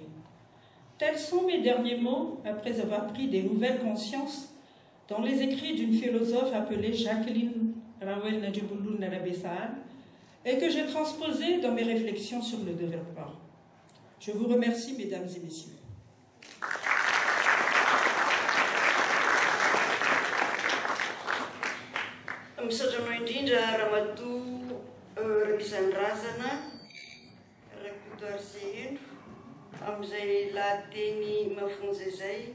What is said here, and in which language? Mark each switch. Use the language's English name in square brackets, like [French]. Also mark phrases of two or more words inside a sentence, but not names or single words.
[French] Tels sont mes derniers mots, après avoir pris des nouvelles consciences dans les écrits d'une philosophe appelée Jacqueline Rawel Najibulun Narabesal, et que j'ai transposé dans mes réflexions sur le développement. Je vous remercie, mesdames et messieurs. [Malagasy] Misaotra indrindra Ramatoa Ramisanrazana, Rakoto Arsehendro, amin'izay lahateny mafonja izay